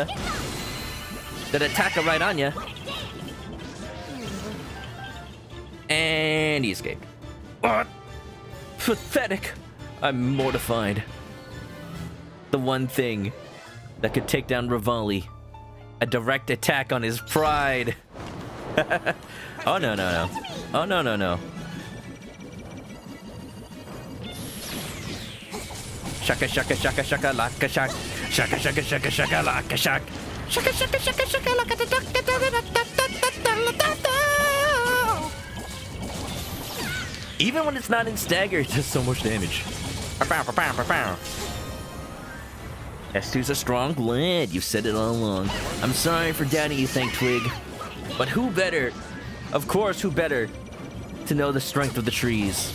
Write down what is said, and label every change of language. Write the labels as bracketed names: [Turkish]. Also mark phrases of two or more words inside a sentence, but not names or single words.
[English] That attack right on ya. And he escaped. What? Pathetic. I'm mortified. The one thing that could take down Rivali. A direct attack on his pride. Oh, no, no, no. Oh, no, no, no. Shaka, shaka, shaka, shaka, laka, shak. Shaka, shaka, shaka, shaka, laka, shak. Shaka, shaka, shaka, shaka, laka, even when it's not in stagger, it does so much damage. Hestu's a strong blade. You've said it all along. I'm sorry for doubting you, Thank Twig. But who better, of course, who better to know the strength of the trees?